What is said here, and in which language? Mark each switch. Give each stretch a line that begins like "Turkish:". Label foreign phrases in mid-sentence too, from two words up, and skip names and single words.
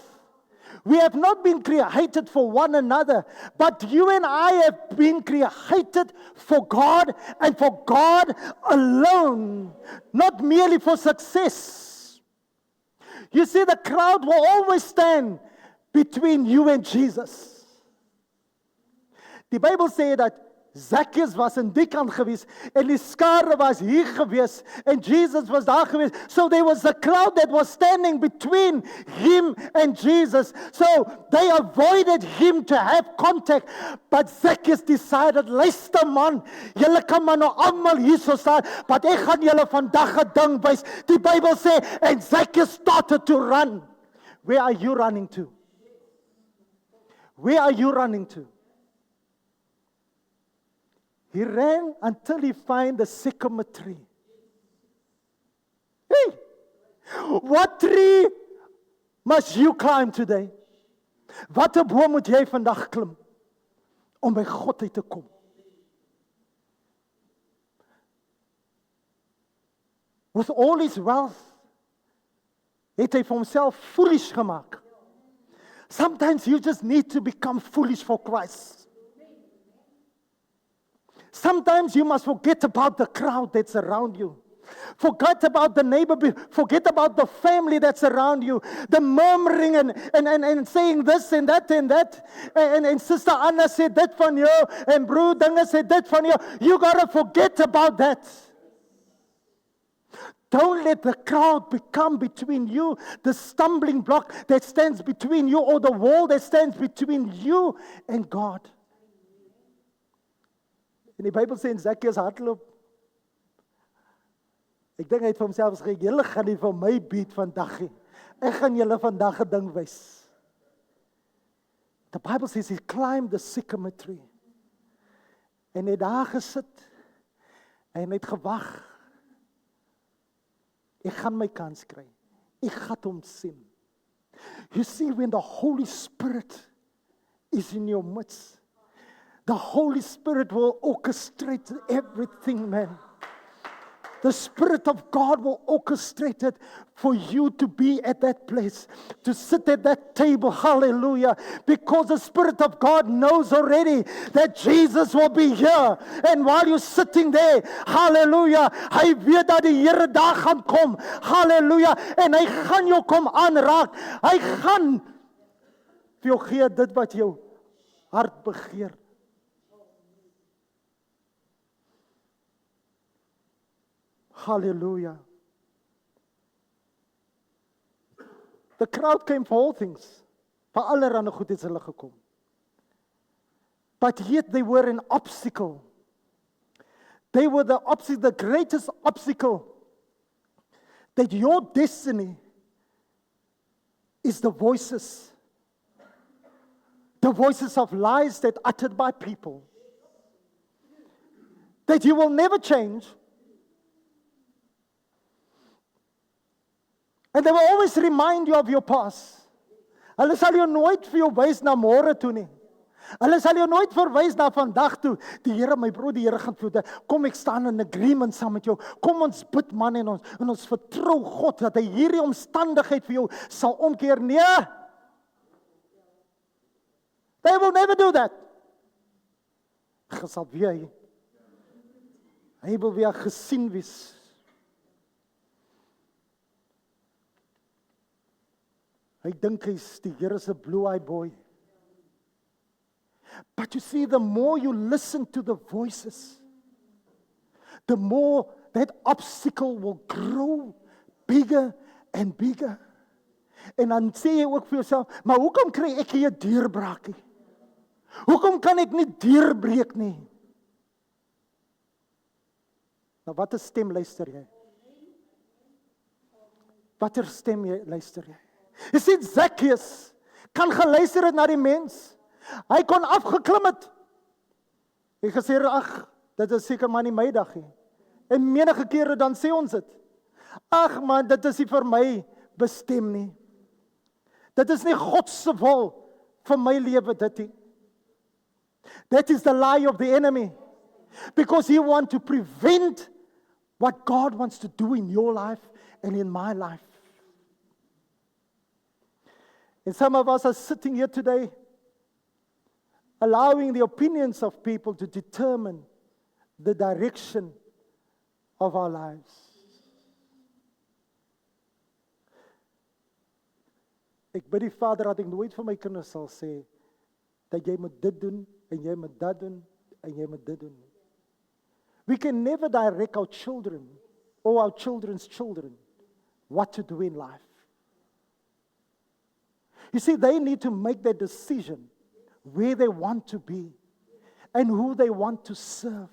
English: We have not been created for one another, but you and I have been created for God and for God alone, not merely for success. You see, the crowd will always stand between you and Jesus.
Afrikaans: Die Bybel sê dat Zacchaeus was in die kant gewees en die skare was hier gewees en Jesus was daar gewees.
English: So there was a crowd that was standing between him and Jesus. So they avoided him to have contact. But Zacchaeus decided,
Afrikaans: luister man, julle kan maar nou almal hier so staan, but ek gaan julle vandag 'n ding wys. Die Bybel sê,
English: and Zacchaeus started to run. Where are you running to? Where are you running to? He ran until he found the sycamore tree. Hey! What tree must you climb today?
Afrikaans: Watter boom moet jy vandag klim om by God uit te kom?
English: With all his wealth,
Afrikaans: het hy vir homself foolish gemaak.
English: Sometimes you just need to become foolish for Christ. Sometimes you must forget about the crowd that's around you. Forget about the neighbor, forget about the family that's around you, the murmuring and saying this and that and that. And Sister Anna said that
Afrikaans: van jou,
English: and Broer Dinge said that
Afrikaans: van jou.
English: You got to forget about that. Don't let the crowd become between you, the stumbling block that stands between you, or the wall that stands between you and God.
Afrikaans: En die Bybel sê in Zacchaeus hardloop. Ek dink hy het vir homself gesê, julle gaan nie vir my bied vandag nie. Ek gaan julle vandag 'n ding wys. The Bible says he climbed the sycamore tree. En hy het daar gesit en hy het gewag. Ek gaan my kans kry. Ek gaan hom sien.
English: You see, when the Holy Spirit is in your midst, the Holy Spirit will orchestrate everything, man. The Spirit of God will orchestrate it for you to be at that place, to sit at that table, hallelujah, because the Spirit of God knows already that Jesus will be here, and while you're sitting there,
Afrikaans: hallelujah, hy weet dat die Here daar gaan kom, hallelujah, en hy gaan jou kom aanraak, hy gaan vir jou gee dit wat jou hart begeer. Hallelujah.
English: The crowd came for all things.
Afrikaans: Vir allerhande goed het hulle gekom.
English: But yet they were an obstacle. They were the obstacle, the greatest obstacle that your destiny is the voices of lies that uttered by people. That you will never change. And they will always remind you of your past.
Afrikaans: Hulle sal jou nooit vir jou wys na môre toe nie. Hulle sal jou nooit verwys na vandag toe. Die Here, my broer, die Here gaan vir kom ek staan
English: in agreement
Afrikaans: saam met jou. Kom ons bid man en ons vertrou God dat hy hierdie omstandigheid vir jou sal omkeer. Nee.
English: They will never do that.
Afrikaans: Gesal weer. Hy wil weer gesien wees. Hy dink hy's die Here se
English: blue-eyed boy. But you see, the more you listen to the voices, the more that obstacle will grow bigger and bigger.
Afrikaans: En dan sê jy ook vir jouself, maar hoekom kry ek hier 'n deurbraak nie? Hoekom kan ek nie deurbreek nie? Nou watter stem luister jy? Watter stem luister jy? Jy sien, Zacchaeus kan geluister het na die mens. Hy kon afgeklim het. Hy gesê, ag, dit is seker maar nie my dag nie. En menige kere dan sê ons dit. Ag man, dit is nie vir my bestem nie. Dit is nie God se wil vir my lewe dit nie.
English: That is the lie of the enemy. Because he wants to prevent what God wants to do in your life and in my life. And some of us are sitting here today allowing the opinions of people to determine the direction of our lives.
Afrikaans: Ek bid die Vader dat ek nooit vir my kinders sal sê dat jy moet dit doen en jy moet dat doen en jy moet dit doen.
English: We can never direct our children or our children's children what to do in life. You see, they need to make their decision where they want to be and who they want to serve.